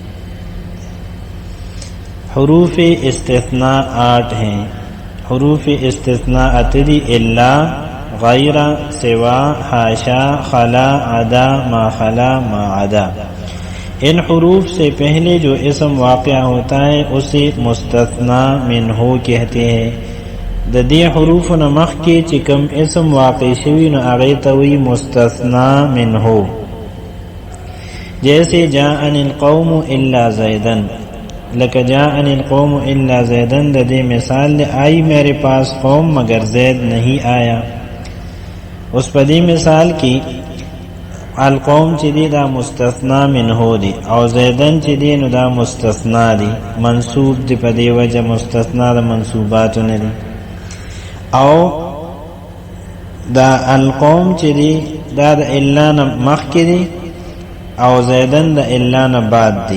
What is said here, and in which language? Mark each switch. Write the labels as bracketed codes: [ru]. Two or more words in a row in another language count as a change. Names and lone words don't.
[ur] حروف استثناء 8 ہیں. حروف استثناء اتدی [ar] الا، غیر، سوا، حاشا، خلا، عدا، ما خلا، ما عدا. [ur] ان حروف سے پہلے جو اسم واقع ہوتا ہے اسے [ar] مستثنا منہو [ur] کہتے ہیں. [ps] د دې حروف نه مخکې چې کوم اسم واقع شوی نو هغې ته وایي [ar] مستثنا منہو. [ur] جیسے [ar] جاءنی القوم الا زیدن، [ps] لکه [ar] جاءنی القوم الا زیدن [ps] د دې مثال دے [ur] آئی میرے پاس قوم مگر زید نہیں آیا. [ps] اس په دې مثال کی القوم چې دی دا مستثنا منہو دی او زیدن چې دی نو دا مستثنا دی، منصوب دی. په دې وجه مستثنا د منصوباتو نه دی. او دا القوم چې دی دا د الا نه مخکې دی او زیدن د الا نه بعد دی.